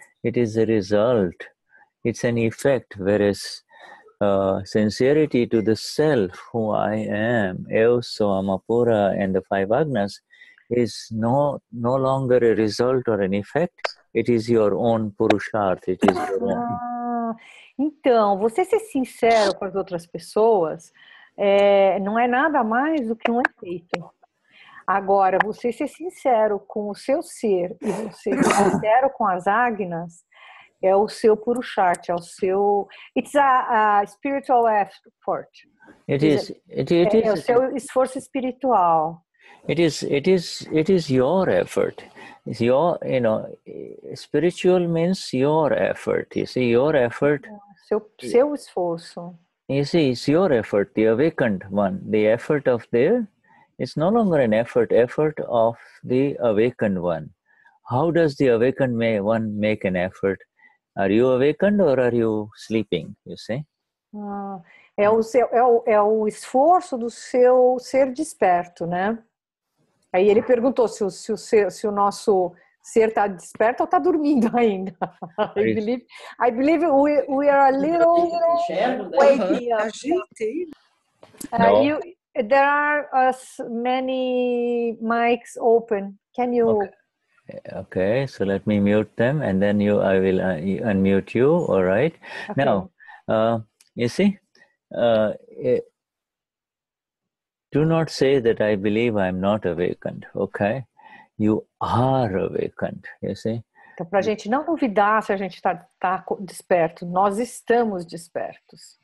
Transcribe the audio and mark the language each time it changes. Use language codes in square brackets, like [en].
[en] It is a result. It's an effect, whereas sincerity to the self, who I am, Euso, Amapura, and the five Agnas, is no longer a result or an effect. It is your own Purusharth. It is your own. [pt] Então, você ser sincero com as outras pessoas não é nada mais do que um efeito. Agora, você ser sincero com o seu ser e você ser sincero com as agnas é o seu Purusharth, é o seu... [en] It's a spiritual effort. [pt] É o seu esforço espiritual. [en] It is your effort. It's your, spiritual means your effort. You see, your effort. [pt] Seu esforço. [en] You see, it's your effort, the awakened one. The effort of it's no longer an effort of the awakened one. How does the awakened one make an effort? Are you awakened or are you sleeping? You see? [pt] É o esforço do seu ser desperto, né? Aí ele perguntou se o nosso ser está desperto ou está dormindo ainda. [en] I believe we are a little waking up. No. There are many mics open. Can you? Okay, so let me mute them, and then I will unmute you. All right. Okay. Now, you see, do not say that I believe I'm not awakened. Okay, you are awakened. You see. [pt] Então, para a gente não duvidar se a gente está desperto, nós estamos despertos.